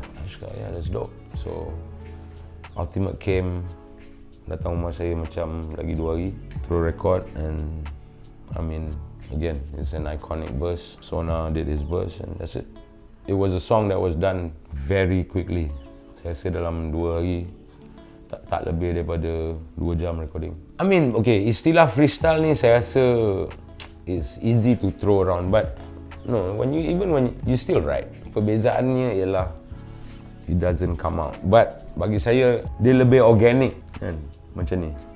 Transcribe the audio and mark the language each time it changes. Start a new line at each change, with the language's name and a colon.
English: I cakap, yeah, that's dope. So Altimet came,
Malay: datang rumah saya macam lagi 2 hari,
English: through record, and I mean, again, it's an iconic verse. Sona did his verse and that's it. It was a song that was done very quickly.
Malay: Saya rasa dalam 2 hari, tak lebih daripada 2 jam recording.
English: I mean, okay,
Malay: istilah freestyle ni saya rasa
English: is easy to throw around, but no, when you still write.
Malay: Perbezaannya ialah
English: it doesn't come out.
Malay: But bagi saya dia lebih organic kan, macam ni.